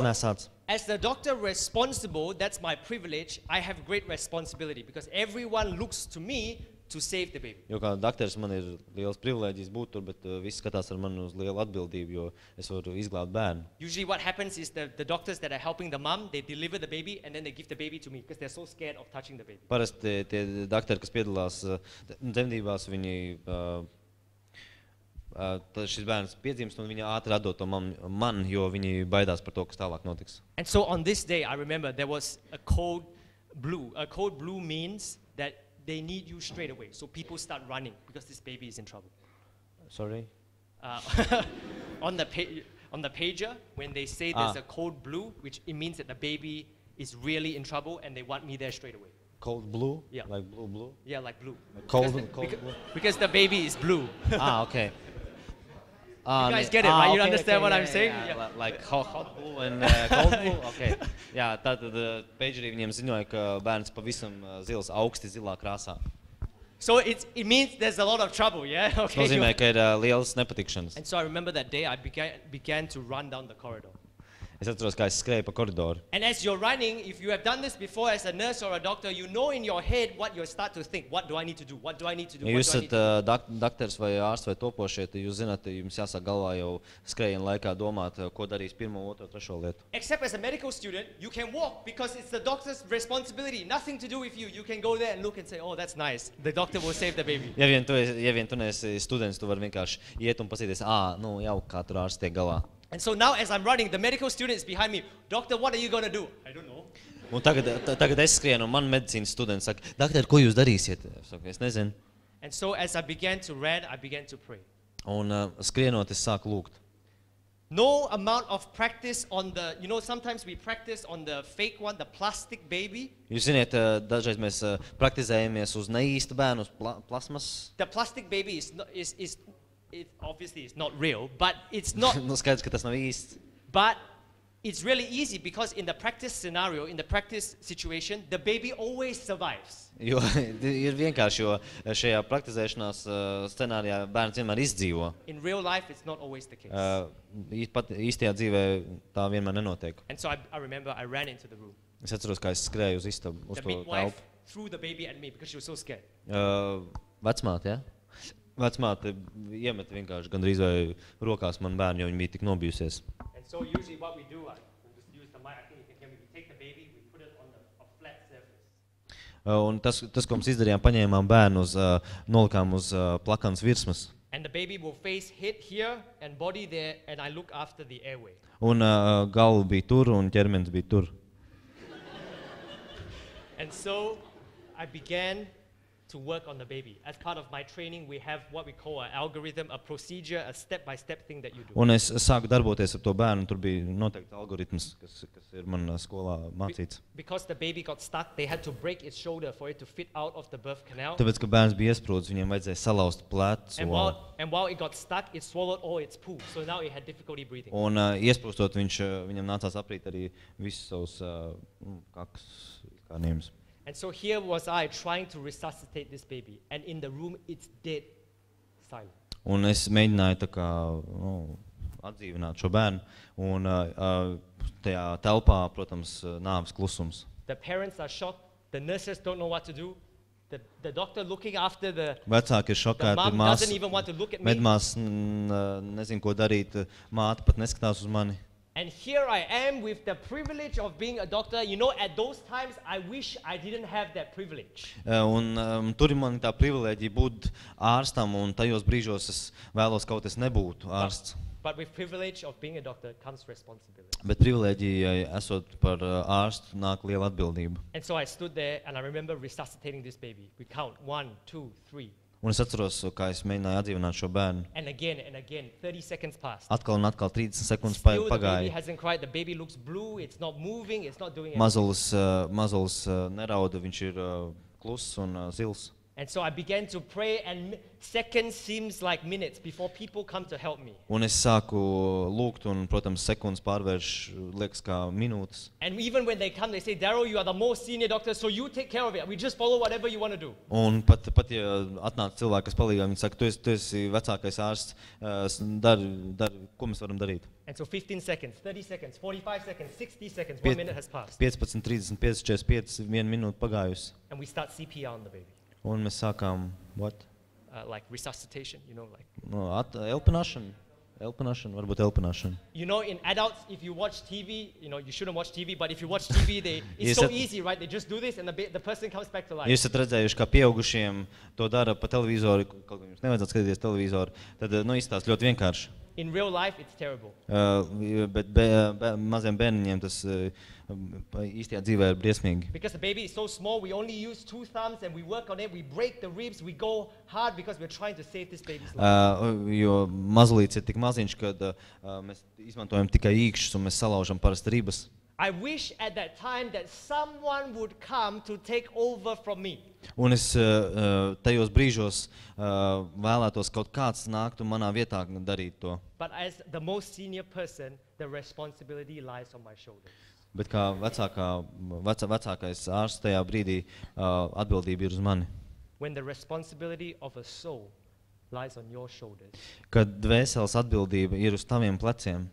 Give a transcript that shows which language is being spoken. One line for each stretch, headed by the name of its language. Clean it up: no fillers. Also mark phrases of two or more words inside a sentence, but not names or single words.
Latvian: Pārnēsāts.
English: as the doctor responsible, that's my privilege, I have great responsibility because everyone looks to me to save the baby.
Latvian: Jo kā dakteris man ir liels privilēģis būt tur, bet visi skatās ar mani uz lielu atbildību, jo es varu izglābt bērnu.
English: Usually what happens is the doctors that are helping the mom, they deliver the baby and then they give the baby to me because they're so scared of touching the baby.
Latvian: Parasti tie dakteri, kas piedalās dzemdībās, viņi tad šis bērns piedzimst un viņi ātri atdod to man, jo viņi baidās par to, kas tālāk notiks.
English: And so on this day, I remember there was a code blue. A code blue means that they need you straight away. So people start running because this baby is in trouble. Sorry? Uh, on the pager, when they say there's a code blue, which it means that the baby is really in trouble and they want me there straight away. Cold blue? Yeah. Like blue? Yeah, like blue. Cold Because blue? because the baby is blue. Okay. You guys get it, right? You understand what I'm saying? Yeah. Like hot blue and cold blue? Okay.
Latvian: Jā, tātad pagerī viņiem ziņoja, ka bērns pavisam zils, augsti zilā krāsā.
English: So it means there's a lot of trouble, yeah? Okay.
Latvian: Nozīmē, ka ir lielas nepatikšanas.
English: And so I remember that day I began to run down the corridor.
Latvian: Es atceros, kā es skrēju pa koridoru.
English: And as you're running, if you have done this before as a nurse or a doctor, you know in your head what you start to think. What do I need to do? What do I need to do?
Latvian: Ja jūs esat dakters vai ārsts vai topošie, tad jūs zināt, jums jāsāk galvā jau skrējiena laikā domāt, ko darīs pirmo, otro, trešo lietu.
English: Except as a medical student, you can walk because it's the doctor's responsibility. Nothing to do with you. You can go there and look and say, oh, that's nice. The doctor will save the baby.
Latvian: Ja vien tu neesi students, tu vari vienkārši iet un pasīties, nu jau kā tur ārsts tiek galā.
English: And so now as I'm running, the medical student is behind me. Doctor, what are you going to do? I don't know.
Latvian: Un tagad es skrienu, un man medicīnas students saka, doktor, ko jūs darīsiet? Es saku, es nezinu.
English: And so as I began to run, I began to pray.
Latvian: Un skrienot, es sāku lūgt.
English: No amount of practice on the, sometimes we practice on the fake one, the plastic baby.
Latvian: Jūs ziniet, dažreiz mēs praktizējamies uz neīstu bērnu, uz plasmas.
English: The plastic baby it obviously is not real, but it's not.
Latvian: Nu skaidrs, ka tas nav īsts.
English: But it's really easy because in the practice scenario, in the practice situation, the baby always survives.
Latvian: Jo ir vienkārši, jo šajā praktizēšanās scenārijā bērns vienmēr izdzīvo.
English: In real life, it's not always the case.
Latvian: Pat īstajā dzīvē tā vienmēr nenotiek.
English: And so I remember I ran into the room.
Latvian: Es atceros, kā es skrēju uz istabu, uz
English: The to midwife
Latvian: telpu.
English: threw the baby at me because she was so scared.
Latvian: Vecmāte, ja? Vecmāte iemet vienkārši gandrīz vai rokās man bērnu, jo viņa bija tik nobijusies.
English: And so usually what we do, we'll just use the mic, I think you can hear me, we take the baby, we put it on a flat surface.
Latvian: Un tas, ko mēs izdarījām, paņēmām bērnu nolikām uz plakanas virsmas.
English: And the baby will face head here and body there, and I look after the airway.
Latvian: Un galva bija tur un ķermenis bija tur.
English: And so I began to work on the baby. As part of my training, we have what we call an algorithm, a procedure, a step-by-step thing that you do.
Latvian: Un es sāku darboties ar to bērnu, tur bija noteikti algoritms, kas ir man skolā mācīts.
English: Because the baby got stuck, they had to break its shoulder for it to fit out of the birth canal.
Latvian: Tāpēc, ka bērns bija iesprūdis, viņiem vajadzēja salauzt plecu.
English: And while it got stuck, it swallowed all its poo. So now it had difficulty breathing.
Latvian: Un iesprūstot, viņam nācās aprīt arī visus savus kakas kārnījumus.
English: And so here was I trying to resuscitate this baby, and in the room it's dead silent.
Latvian: Un es mēģināju tā kā atdzīvināt šo bērnu, un tajā telpā, protams, nāves klusums.
English: The parents are shocked. The nurses don't know what to do. The doctor looking after
Latvian: Vecāki ir
English: the
Latvian: šokēti,
English: mom doesn't even want to look at me.
Latvian: medmās nezin, ko darīt, māte pat neskatās uz mani.
English: And here I am with the privilege of being a doctor. At those times, I wish I didn't have that privilege.
Latvian: Un tur man tā privilēģija būt ārstam, un tajos brīžos es vēlos kaut es nebūtu ārsts.
English: But with privilege of being a doctor comes responsibility.
Latvian: Bet privilēģija esot par ārstu nāk liela atbildība.
English: And so I stood there and I remember resuscitating this baby. We count 1, 2, 3.
Latvian: Un es atceros, kā es mēģināju atdzīvināt šo bērnu.
English: And again, 30 seconds passed.
Latvian: Atkal un atkal 30 sekundes
English: Still the baby
Latvian: pagāja.
English: hasn't cried. The baby looks blue. It's not moving. It's not doing anything.
Latvian: Mazulis nerauda, viņš ir kluss un zils.
English: And so I began to pray, and seconds seems like minutes before people come to help me.
Latvian: Un es sāku lūgt, un, protams, sekundes pārvērš, liekas, kā minūtes.
English: And even when they come, they say, Daryl, you are the most senior doctor, so you take care of it. We just follow whatever you want to do.
Latvian: Un pat ja atnāk cilvēki, kas palīgā, viņi saka, tu esi vecākais ārsts, dari, ko mēs varam darīt?
English: And so 15 seconds, 30 seconds, 45 seconds, 60 seconds, 1 minute has passed.
Latvian: 15, 35, 45, 1 minūte pagājusi.
English: And we start CPR on the baby.
Latvian: Un mēs sākām,
English: what? Like resuscitation, like.
Latvian: No, elpināšana, varbūt elpināšana.
English: In adults, if you watch TV, you shouldn't watch TV, but if you watch TV, it's so easy, right? They just do this and the person comes back to life.
Latvian: Jūs esat redzējuši, kā pieaugušiem to dara pa televizoru, kaut kā jums nevajadzētu skatīties televizoru, tad izstāst ļoti vienkārši.
English: In real life, it's terrible.
Latvian: Bet maziem bērniņiem tas īstajā dzīvē ir briesmīgi.
English: Because the baby is so small, we only use 2 thumbs and we work on it, we break the ribs, we go hard because we're trying to save this baby's life.
Latvian: Jo mazulīts ir tik maziņš, kad mēs izmantojam tikai īkšķus un mēs salaužam parasti ribas.
English: I wish at that time that someone would come to take over from me.
Latvian: Un es tajos brīžos vēlētos kaut kāds nāktu manā vietā darīt to.
English: But as the most senior person, the responsibility lies on my shoulders.
Latvian: Bet kā vecākais ārsts tajā brīdī atbildība ir uz mani.
English: When the responsibility of a soul lies on your shoulders,
Latvian: Kad dvēseles atbildība ir uz taviem pleciem,